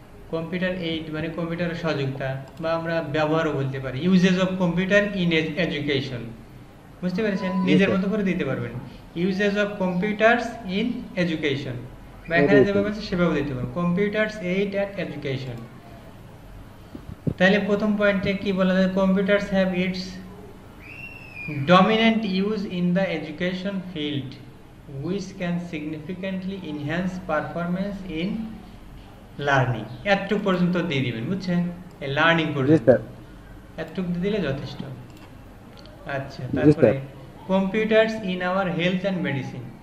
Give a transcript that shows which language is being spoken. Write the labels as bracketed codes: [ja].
[bn] Computer aid মানে কম্পিউটারের সহযোগিতা, বা আমরা ব্যবহারও বলতে পারি। [en] uses of computer in education, [bn] বুঝতে পেরেছেন? নিজের মতো করে দিতে পারবেন। [en] uses of computers in education, [bn] বা এখানে যেভাবে আছে সেভাবে দিতে পারবেন। [en] Computers aid at education. [bn] তাহলে প্রথম পয়েন্টে কি বলা যায়, [en] Computers have its dominant use in the education field which can significantly enhance performance in learning. [bn] এতটুকু পর্যন্ত দিয়ে দিবেন, বুঝছেন? এই লার্নিং পর্যন্ত এতটুকু দিয়ে দিলে যথেষ্ট। আচ্ছা, তারপরে [en] Computers in our health and medicine.